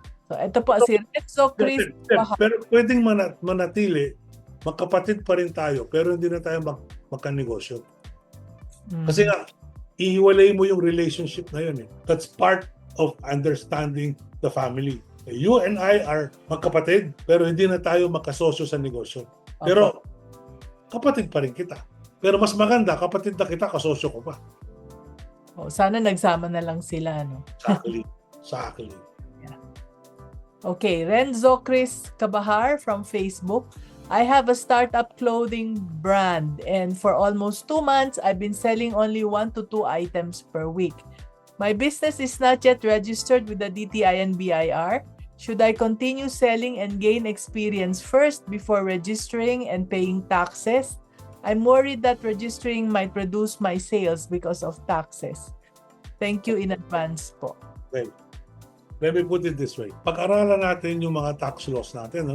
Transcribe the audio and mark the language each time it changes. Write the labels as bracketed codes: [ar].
[tl] So, ito po si Renzo Chris. Pero pwedeng manatili, magkapatid pa rin tayo, pero hindi na tayo magkanegosyo. Mm. Kasi nga, ihiwalay mo yung relationship na yun. [en] That's part of understanding the family. You and I are [tl] magkapatid, pero hindi na tayo magkasosyo sa negosyo. Pero kapatid pa rin kita. Pero mas maganda, kapatid na kita, kasosyo ko pa. Sana nagsama na lang sila, no? [en] Exactly. Okay, Renzo Chris Cabahar from Facebook. I have a startup clothing brand, and for almost 2 months, I've been selling only 1 to 2 items per week. My business is not yet registered with the DTI and BIR. Should I continue selling and gain experience first before registering and paying taxes? I'm worried that registering might reduce my sales because of taxes. Thank you in advance po. Well, let me put it this way. [tl] Pag-aralan natin yung mga tax laws natin.